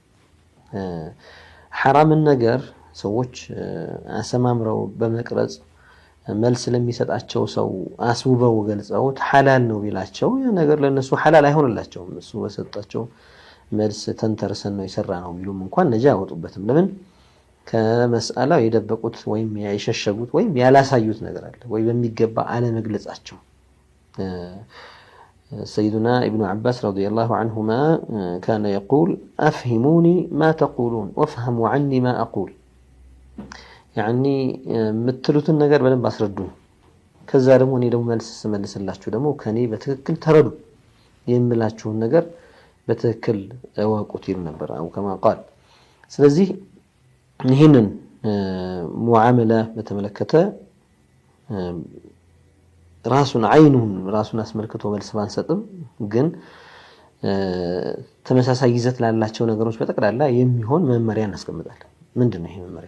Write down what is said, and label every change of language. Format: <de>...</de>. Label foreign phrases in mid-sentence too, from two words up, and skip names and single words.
<am>ሐራምን ነገር ሰዎች አሰማምረው በመቅረጽ መልስ ለሚሰጣቸው ሰው አስውበው ገልጸውት ሐላል ነው ቢላቸው ያ ነገር ለነሱ ሐላል አይሆንላቸውም። እሱ በሰጣቸው መልስ ተንተርሰን ነው የሰራ ነው ቢሉም እንኳን ነጃ ያወጡበትም። ለምን ከመስአላው የደበቁት ወይም ያይሸሸጉት ወይም ያላሳዩት ነገር አለ ወይ በሚገባ አለ መግለጻቸው።</am> <ar>سيدنا ابن عباس رضي الله عنهما كان يقول أفهموني ما تقولون وافهموا عني ما أقول. يعني متلوتن</ar> <am>ነገር በደንብ አስረዱን ከዛ ደግሞ እኔ ደግሞ መልስላችሁ ደግሞ ከኔ በትክክል ተረዱ የምላችሁን ነገር በትክክል እወቁት ይል ነበር</am> <ar>أو كما قال።</ar> <am>ስለዚህ ይሄንን ሙዓመላ በተመለከተ ራሱን ራሱን አስመልክቶ መልስ ባንሰጥም ግን ተመሳሳይ ይዘት ላላቸው ነገሮች በጠቅላላ የሚሆን መመሪያ እናስቀምጣለን። ምንድነው ይሄ መመሪያ?</am>